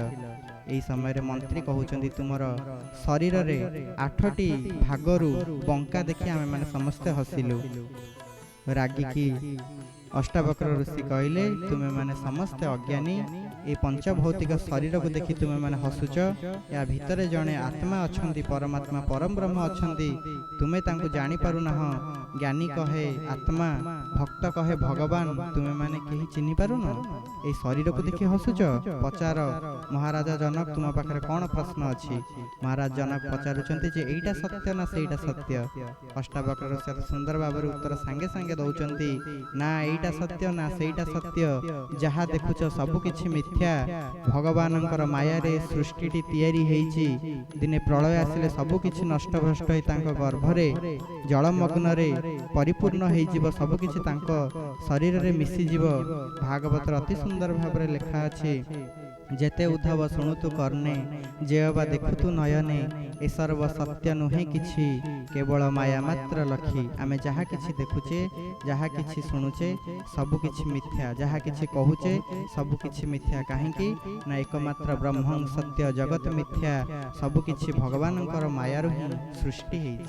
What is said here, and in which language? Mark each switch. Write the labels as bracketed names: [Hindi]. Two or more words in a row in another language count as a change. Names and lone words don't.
[Odia] ଏଇ ସମୟ ରେ ମନ୍ତ୍ରୀ କହୁଛନ୍ତି, ତୁମର ଶରୀର ରେ 8ଟି ଭାଗରୁ ବଙ୍କା ଦେଖି ଆମେ ମାନେ ସମସ୍ତ ହସିଲୁ। ରାଗି କି ଅଷ୍ଟାବକ୍ର ଋଷି କହିଲେ, ତୁମେ ମାନେ ସମସ୍ତ ଅଜ୍ଞାନୀ, ଏ ପଞ୍ଚଭୌତିକ ଶରୀର କୁ ଦେଖି ତୁମେ ମାନେ ହସୁଛ। ଯା ଭିତରେ ଜଣେ ଆତ୍ମା ଅଛନ୍ତି, ପରମାତ୍ମା ପରମ ବ୍ରହ୍ମ ଅଛନ୍ତି, ତୁମେ ତାଙ୍କୁ ଜାଣି ପାରୁ ନାହିଁ। ଜ୍ଞାନୀ କହେ ଆତ୍ମା, ଭକ୍ତ କହେ ଭଗବାନ, ତୁମେ ମାନେ କେହି ଚିହ୍ନି ପାରୁ ନ। ଏ ଶରୀର କୁ ଦେଖି ହସୁଛ। ପଚାର ମହାରାଜା ଜନକ, ତୁମ ପାଖରେ କେଉଁ ପ୍ରଶ୍ନ ଅଛି। ମହାରାଜ ଜନକ ପଚାରୁଛନ୍ତି ଯେ ଏଇଟା ସତ୍ୟ ନା ସେଇଟା ସତ୍ୟ। ଅଷ୍ଟାବକ୍ର ଋଷି ସୁନ୍ଦର ଭାବରେ ଉତ୍ତର ସଙ୍ଗେ ସଙ୍ଗେ ଦେଉଛନ୍ତି, ନା ଏଇଟା ସତ୍ୟ ନା ସେଇଟା ସତ୍ୟ। ଯାହା ଦେଖୁଛ ସବ କିଛି ମିଥ୍ୟା। ଭଗବାନଙ୍କର ମାୟା ରେ ସୃଷ୍ଟିଟି ତିଆରି ହୋଇଛି। ଦିନେ ପ୍ରଳୟ ଆସିଲେ ସବ କିଛି ନଷ୍ଟ ଭ୍ରଷ୍ଟ ହୋଇ ତାଙ୍କ ଗର୍ଭରେ ଜଳମଗ୍ନ ରେ ପରିପୂର୍ଣ୍ଣ ହୋଇଯିବ, ସବ କିଛି ତାଙ୍କ ଶରୀର ରେ ମିଶି ଯିବ। ଭାଗବତ ଅତି ସୁନ୍ଦର ଭାବରେ ଲେଖା ଅଛି। ଯେତେ ଉଦ୍ଧବ ଶୁଣୁଥ କର୍ଣ୍ଣେ ଯେ ଅବା ଦେଖୁଥ ନୟନେ ଏ ସର୍ବ ସତ୍ୟ ନୁହେଁ କିଛି କେବଳ ମାୟା ମାତ୍ର ଲଖି। ଆମେ ଯାହା କିଛି ଦେଖୁଛେ ଯାହା କିଛି ଶୁଣୁଛେ ସବୁ କିଛି ମିଥ୍ୟା, ଯାହା କିଛି କହୁଛେ ସବୁ କିଛି ମିଥ୍ୟା। କାହିଁକି ନା ଏକମାତ୍ର [Sanskrit] ब्रह्मं सत्य जगत मिथ्या, [Odia] ସବୁ କିଛି ଭଗବାନଙ୍କର ମାୟାରୁ ହିଁ ସୃଷ୍ଟି ହୋଇଛି।